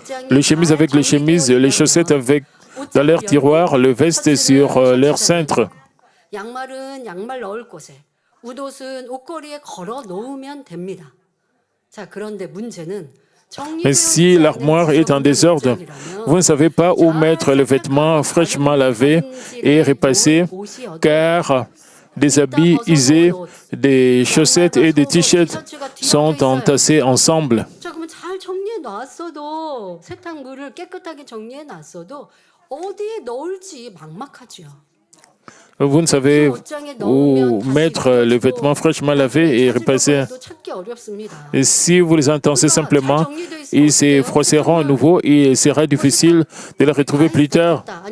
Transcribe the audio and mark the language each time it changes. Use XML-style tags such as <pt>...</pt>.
<fr>Les chemises avec les chemises, les chaussettes avec dans leur tiroir, le veste sur leur cintre.</fr> <ko>양말은 양말 넣을 곳에, 옷은 옷걸이에 걸어 놓으면 됩니다. 자, 그런데 문제는</ko> <fr>Mais si l'armoire est en désordre, vous ne savez pas où mettre les vêtements fraîchement lavés et repassés, car des habits usés, des chaussettes et des t-shirts sont entassés ensemble.</fr> <ko>자, 그러면 잘 정리해 놨어도 세탁물을 깨끗하게 정리해 놨어도 어디에 넣을지 막막하지요.</ko> <fr>Vous ne savez où mettre les vêtements fraîchement lavés et repassés. Et si vous les entassez simplement, ils se froisseront à nouveau et il sera difficile de les retrouver plus tard.</fr>